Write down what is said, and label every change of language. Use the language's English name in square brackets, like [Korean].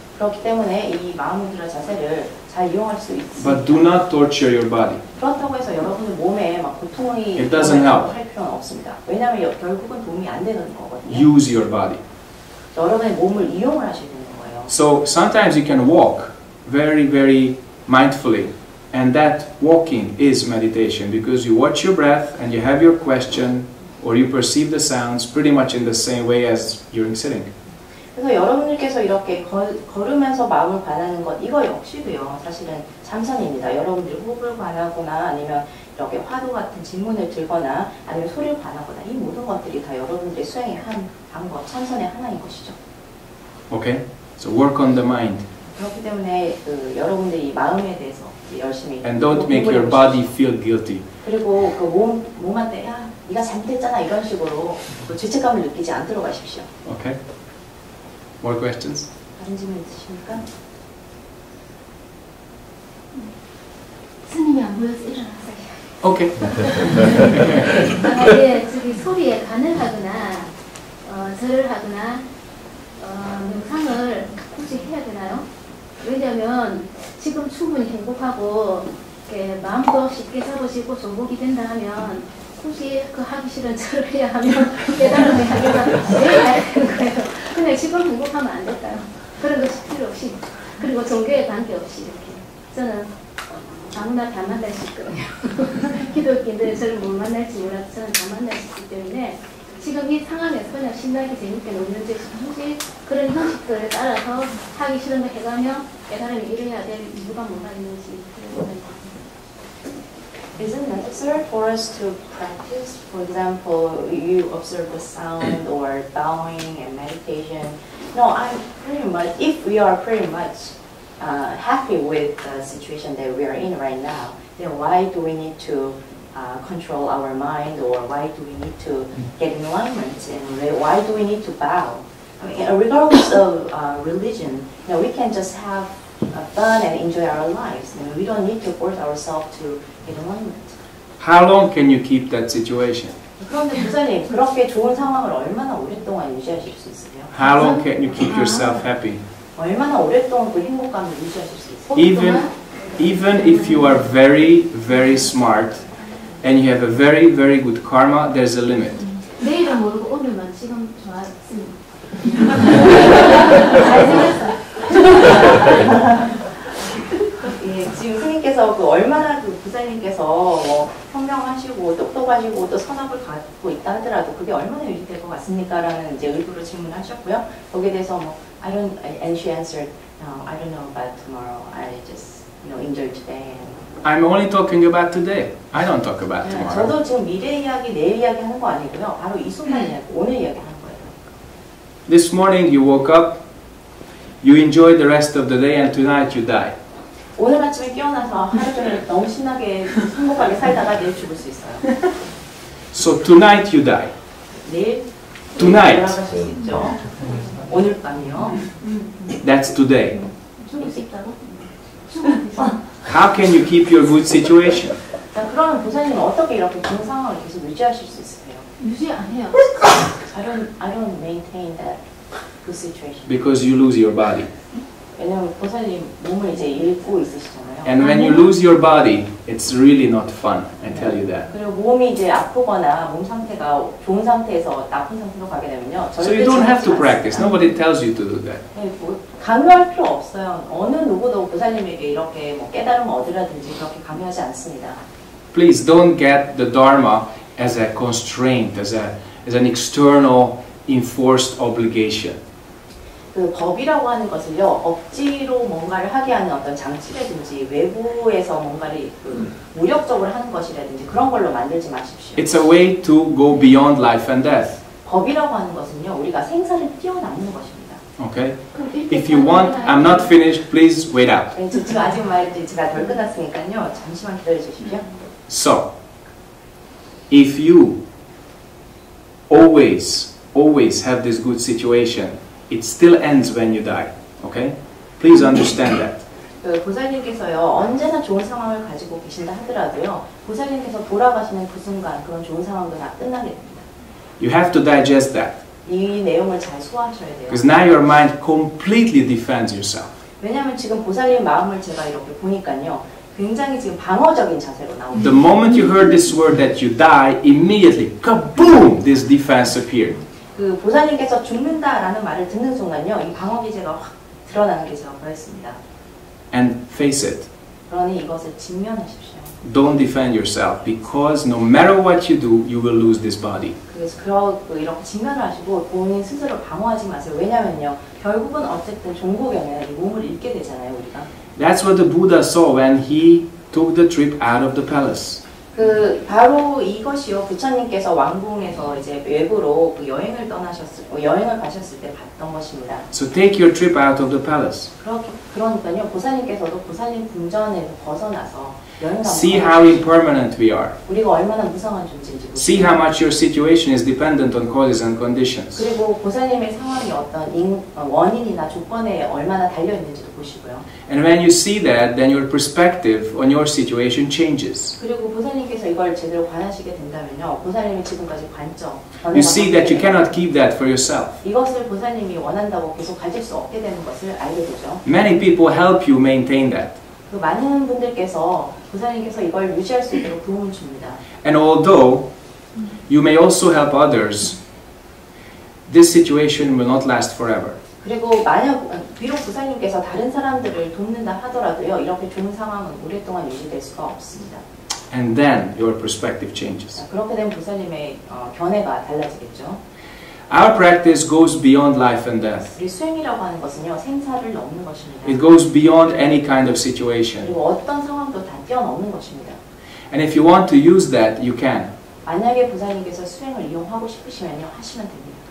[Korean] 그렇기 때문에 이 마하무드라 자세를 잘 이용할 수 있습니다. [English] But do not torture your body. [Korean] 그렇다고 해서 여러분의 몸에 막 고통이 [English] It doesn't help. [Korean] 할 필요는 없습니다. 왜냐하면 결국은 도움이 안 되는 거거든요. [English] Use your body. [Korean] 여러분의 몸을 이용을 하셔야 되는 거예요. [English] So sometimes you can walk very, very mindfully. And that walking is meditation because you watch your breath and you have your question or you perceive the sounds pretty much in the same way as during sitting. [Korean] 그래서 여러분들께서 이렇게 걸으면서 마음을 관하는 것 이거 역시도요 사실은 참선입니다. 여러분들이 호흡을 관하거나 아니면 이렇게 화두 같은 질문을 들거나 아니면 소리를 관하거나 이 모든 것들이 다 여러분들의 수행의 한 방법, 참선의 하나인 것이죠. [English] Okay? So work on the mind. [Korean] 그렇기 때문에 그 여러분들이 마음에 대해서 열심히 [English] And don't make your body feel guilty. [Korean] 그리고 그 몸한테 야 네가 잘못했잖아 이런 식으로 그 죄책감을 느끼지 않도록 하십시오. [English] Okay? More questions? [Korean] 다른 질문 있으십니까? 스님이 안 보여서 일어났어요. [English] Okay. [Korean] 만약에 저기 소리에 간을 하거나 절을 하거나 명상을 굳이 해야 되나요? 왜냐하면 지금 충분히 행복하고 마음도 쉽게 잡으시고 정복이 된다 하면 굳이 그 하기 싫은 절을 해야 하면 깨달음의 하기가 왜 해야 되는 거예요? 그냥 지금 행복하면 안 될까요? 그런 것이 필요 없이 그리고 종교에 관계없이 이렇게 저는 아무나 다 만날 수 있거든요. 기독교인들 저를 못 만날지 몰라도 저는 다 만날 수 있기 때문에 지금 이 상황에서 그냥 신나게 재밌게 노는 데 굳이 그런 형식들에 따라서 하기 싫은 거 해가며 깨달음이 이뤄야 될 이유가 뭐가 있는지 그런 생각이 듭니다. [English] Is it necessary for us to practice? For example, you observe the sound or bowing and meditation. No, I'm pretty much, if we are pretty much happy with the situation that we are in right now, then why do we need to control our mind, or why do we need to get enlightenment, and why do we need to bow? I mean, regardless of religion, we can just have fun and enjoy our lives. We don't need to force ourselves to get enlightenment. How long can you keep that situation? [Korean] 그런데 부사님, 그렇게 좋은 상황을 얼마나 오랫동안 유지하실 수 있으세요? [English] How long can you keep yourself happy? [Korean] 얼마나 오랫동안 그 행복감을 유지하실 수 있어요? [English] Even if you are very, very smart and you have a very, very good karma, there's a limit. [Korean] 내일은 모르고 오늘만 지금 좋았습니다. 예, 지금 스님께서 얼마나 부사님께서 뭐 현명하시고 똑똑하시고 또 선악을 갖고 있다 하더라도 그게 얼마나 유지될 것 같습니까? 라는 이제 의도로 질문하셨고요. 거기에 대해서 [English] and she answered, no, I don't know about tomorrow. I just enjoy today. I'm only talking about today. I don't talk about tomorrow. [Korean] 저도 지금 미래 이야기, 내일 이야기 하는 거 아니고요. 바로 이 순간 이야기, 오늘 이야기 하는 거예요. [English] This morning you woke up, you enjoyed the rest of the day, and tonight you die. [Korean] 오늘 아침에 깨어나서 하루 종일 너무 신나게 행복하게 살다가 내일 죽을 수 있어요. [English] So tonight you die. [Korean] 내일 [English] Tonight. [Korean] 돌아가실 수 있죠. 오늘 밤이요. [English] That's today. [Korean] 죽을 수 있다고? [English] How can you keep your good situation? [Korean] 자, 그러면 보사님은 어떻게 이렇게 좋은 상황을 계속 유지하실 수 있으세요? 유지 안 해요. [English] I don't maintain that good situation. Because you lose your body. [Korean] 왜냐면 보사님 몸을 이제 잃고 있으시잖아요. [English] And when you lose your body, it's really not fun. I tell you that. [Korean] 그리고 몸이 이제 아프거나 몸 상태가 좋은 상태에서 나쁜 상태로 가게 되면요. [English] So you don't have to practice. Nobody tells you to do that. [Korean] 네, 강요할 필요 없어요. 어느 누구도 보살님에게 이렇게 깨달음을 얻으라든지 그렇게 강요하지 않습니다. [English] Please don't get the Dharma as a constraint, as an external enforced obligation. [Korean] 그 법이라고 하는 것을요, 억지로 뭔가를 하게 하는 어떤 장치라든지 외부에서 뭔가를 무력적으로 하는 것이라든지 그런 걸로 만들지 마십시오. [English] It's a way to go beyond life and death. [Korean] 법이라고 하는 것은요, 우리가 생사를 뛰어넘는 것입니다. [English] Okay? If you want, I'm not finished, please wait out. [Korean] 네, 지금 아직 말이 제가 덜 끝났으니까요, 잠시만 기다려 주십시오. [English] So, if you always have this good situation, it still ends when you die. Okay? Please understand that. [Korean] 그 보살님께서요, 언제나 좋은 상황을 가지고 계신다 하더라도요, 보살님께서 돌아가시는 그 순간 그런 좋은 상황도 다 끝나게 됩니다. [English] You have to digest that. [Korean] 이 내용을 잘 소화하셔야 돼요. [English] Because now your mind completely defends yourself. [Korean] 왜냐하면 지금 보살님 마음을 제가 이렇게 보니까요, 굉장히 지금 방어적인 자세로 나옵니다. [English] The moment you heard this word that you die, immediately, kaboom, this defense appeared. [Korean] 그 보살님께서 죽는다라는 말을 듣는 순간요, 이 방어 기제가 확 드러나는 게 제가 보였습니다. [English] And face it. [Korean] 그러니 이것을 직면하십시오. [English] Don't defend yourself, because no matter what you do, you will lose this body. [Korean] 그래서 이렇게 직면을 하시고 본인 스스로 방어하지 마세요. 왜냐면요, 결국은 어쨌든 종국에는 이 몸을 잃게 되잖아요, 우리가. [English] That's what the Buddha saw when he took the trip out of the palace. [Korean] 그 바로 이것이요, 부처님께서 왕궁에서 이제 외부로 그 여행을 가셨을 때 봤던 것입니다. [English] So take your trip out of the palace. [Korean] 그러니까요, 보살님께서도 보살님 궁전에서 벗어나서 여행 [English] See how impermanent we are. [Korean] 우리가 얼마나 무상한 존재인지 보세요. [English] See how much your situation is dependent on causes and conditions. [Korean] 그리고 보살님의 상황이 어떤 원인이나 조건에 얼마나 달려 있는지도 보시고요. [English] And when you see that, then your perspective on your situation changes. [Korean] 그리고 보살님께서 이걸 제대로 관하시게 된다면요, 보살님이 지금까지 관점. [English] You see that you cannot keep that for yourself. [Korean] 이것을 보살님이 원한다고 계속 가질 수 없게 되는 것을 알게 되죠. [English] Many people help you maintain that. [Korean] 그 많은 분들께서 보살님께서 이걸 유지할 수 있도록 도움을 줍니다. [English] And although you may also help others, this situation will not last forever. [Korean] 그리고 비록 보살님께서 다른 사람들을 돕는다 하더라도요, 이렇게 좋은 상황은 오랫동안 유지될 수가 없습니다. [English] And then your perspective changes. [Korean] 그렇게 되면 보살님의 견해가 달라지겠죠. [English] Our practice goes beyond life and death. [Korean] 우리 수행이라고 하는 것은요, 생사를 넘는 것입니다. [English] It goes beyond any kind of situation. [Korean] 그리고 어떤 상황도 다 뛰어넘는 것입니다. [English] And if you want to use that, you can. [Korean] 만약에 보살님께서 수행을 이용하고 싶으시면요, 하시면 됩니다.